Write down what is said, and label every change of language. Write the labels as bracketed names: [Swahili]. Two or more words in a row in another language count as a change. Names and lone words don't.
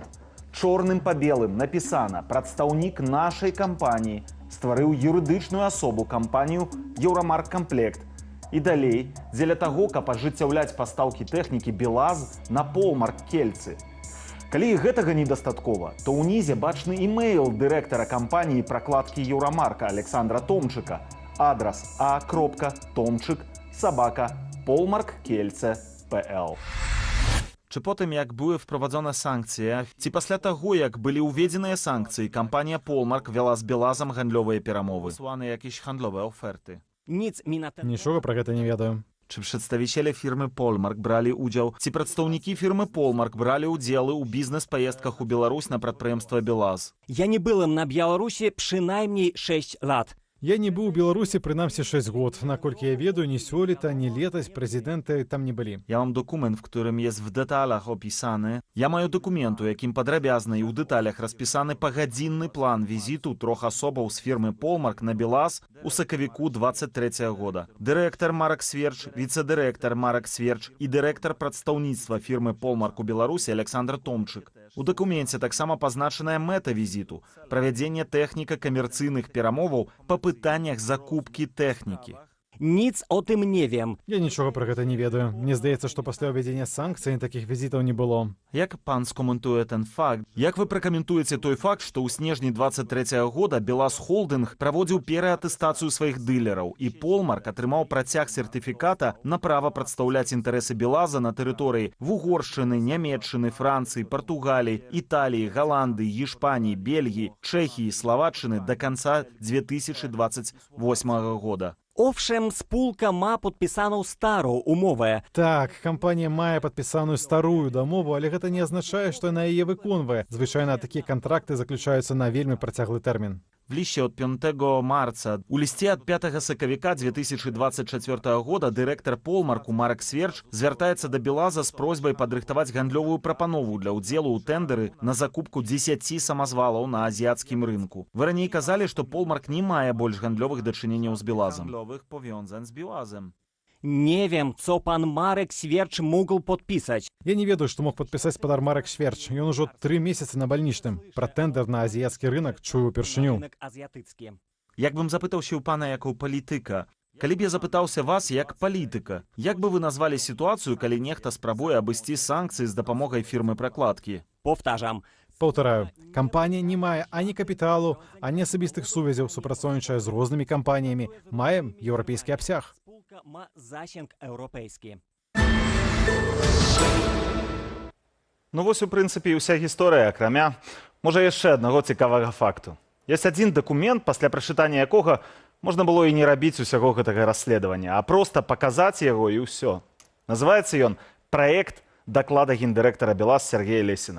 [Belarusian] Чорным па белым напісана: прадстаўнік нашай кампаніі стварыў юрыдычную асобу кампанію «Еўрамарк Комплект». І далей, дзеля таго, каб ажыццяўляць пастаўкі тэхнікі БелАЗ на Полмарк Кельцы. Калі гэтага недастаткова, то ўнізе бачны імэйл дырэктара кампаніі пракладкі Еўрамарка Александра Томчыка. Адрас a.tomczyk@polmarkkielce.pl. [Polish] Czy po tym, jak były wprowadzone sankcje, [Belarusian] ці пасля таго, як былі ўведзеныя санкцыі, кампанія Polmark вяла з БелАЗам гандлёвыя перамовы? [Polish] Высłane jakieś handlowe oferty? Nic mi na ten [Belarusian] Нічога пра гэта не ведаю. [Polish] Czy przedstawiciele firmy Polmark brali udział, [Belarusian] ці прадстаўнікі фірмы Polmark бралі ўдзелы ў бізнес-паездках у Беларусь на прадпрыемства «БелАЗ»? [Russian] Я не был на Беларуси принаймні 6 лет. [Belarusian] Я не быў у Беларусі прынамсі 6 год. Наколькі я ведаю, ні сёлета, ні летась прэзідэнты там не былі. [Polish] Я mam dokument, w którym jest w detalach opisany. [Belarusian] Ja маю документ, у якім падрабязна і ў дэталях распісаны пагадзінны план візіту 3 асобаў з фірмы Polmark на «БелАЗ» у сакавіку 23 года. Дырэктар Марак Сверч, віцэ-дырэктар Марак Сверч і дырэктар прадстаўніцтва фірмы Polmark у Беларусі Александр Томчык. У дакуменце таксама пазначаная мэта візіту – правядзенне тэхніка-камерцыйных перамоваў па пытаннях закупкі тэхнікі. [Polish] Nic o tym nie wiem. [Belarusian] Я нічога пра гэта не ведаю. Мне здаецца, што пасля ўвядзення санкцый такіх візітаў не было. Як пан скоментуе ten факт? Як вы пракаментуеце той факт, што ў снежні 23 года «БелАЗ Холдинг» праводзіў пераатэстацыю сваіх дылераў і Polmark атрымаў працяг сертыфіката на права прадстаўляць інтарэсы «БелАЗа» на тэрыторыі Вугоршчыны, Нямецчыны, Францыі, Партугаліі, Італіі, Галандыі, Іспаніі, Бельгіі, Чэхіі, Славаччыны да канца 2028 года. [Polish] Owszem, spółka ma podpisaną starą umowę. [Belarusian] Так, кампанія мае падпісаную старую дамову, але гэта не азначае, што яна яе выконвае. Звычайна такія кантракты заключаюцца на вельмі працяглы тэрмін. [Polish] W liście od 5 marca, [Belarusian] у лісце ад 5 сакавіка 2024 года дырэктар Polmark Марак Сверч звяртаецца да «БелАЗа» з просьбай падрыхтаваць гандлёвую прапанову для ўдзелу ў тэндэры на закупку 10 самазвалаў на азіяцкім рынку. Вы раней казалі, што Polmark не мае больш гандлёвых дачыненняў з «БелАЗам». Гандлёвых павязань з «БелАЗам». [Polish] Nie wiem, co pan Marek Swiercz mógł podpisać. [Belarusian] Я не ведаю, што мог падпісаць спадар Марак Сверч. Ён ужо 3 месяцы на бальнічным. Пра тэндэр на азіяцкі рынак чую ўпершыню. [Polish] Rynek azjatycki. [Belarusian] Як бы запытаўся ў пана як у палітыка, калі б я запытаўся вас як палітыка, як бы вы назвалі сітуацыю, калі нехта спрабуе абысці санкцыі з дапамогай фірмы пракладкі? [Polish] Powtarzam. [Belarusian] Паўтараю, кампанія не мае ані капіталу, ані асабістых сувязяў, супрацоўнічае з рознымі кампаніямі, мае еўрапейскі абсяг. [Polish] Spółka ma zasięg europejski. [Belarusian] Ну вось, у прынцыпе, і ўся гісторыя, акрамя, можа, яшчэ аднаго цікавага факту. Ёсць адзін дакумент, пасля прачытання якога можна было і не рабіць усяго гэтага расследавання, а проста паказаць яго і ўсё. Называецца ён «Праект даклада гендырэктара «БелАЗ» Сергея Лесіна».